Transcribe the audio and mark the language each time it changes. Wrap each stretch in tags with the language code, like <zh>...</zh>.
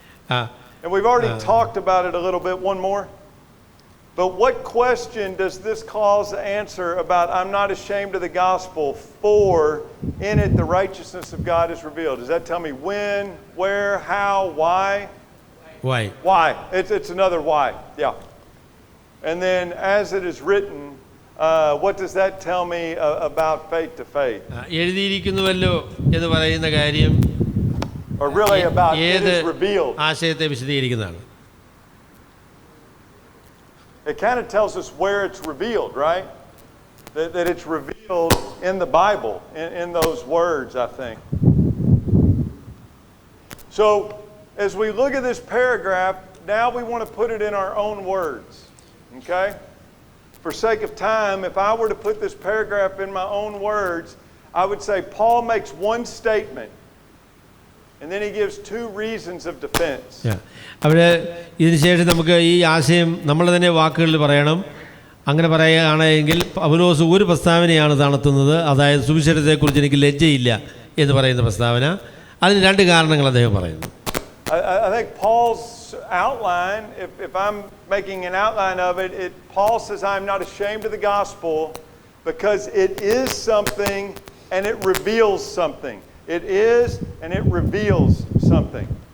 <en>And we've already talked about it a little bit. One more. But what question does this clause answer about I'm not ashamed of the gospel, for in it the righteousness of God is revealed? Does that tell me when, where, how, why? Why? Why. It's another why. Yeah. And then as it is written, what does that tell me about faith to faith?</en> <ml>എഴുതിയിരിക്കുന്നുവല്ലോ എന്ന് പറയുന്ന കാര്യം</ml> <en>Or really about it is revealed.</en> <ml>ആശയത്തെ വിശദീകരിക്കുന്നതാണ്.</ml> <en>It kind of tells us where it's revealed, right? That it's revealed in the Bible, in those words, I think. So, as we look at this paragraph, now we want to put it in our own words. Okay? For sake of time, if I were to put this paragraph in my own words, I would say Paul makes one statement, and then he gives two reasons of defense.</en> <ml>അവിടെ ഇതിനുശേഷം നമുക്ക് ഈ ആശയം നമ്മൾ തന്നെ വാക്കുകളിൽ പറയണം. അങ്ങനെ പറയുകയാണെങ്കിൽ പൗലോസ് ഒരു പ്രസ്താവനയാണ് നടത്തുന്നത്, അതായത് സുവിശേഷത്തെക്കുറിച്ച് എനിക്ക് ലജ്ജയില്ല എന്ന് പറയുന്ന പ്രസ്താവന. അതിന് രണ്ട് കാരണങ്ങൾ അദ്ദേഹം പറയുന്നു.</ml> <en>I think Paul's outline, if I'm making an outline of it, Paul says, I'm not ashamed of the gospel because it is something and it reveals something. It is and it reveals something.</en>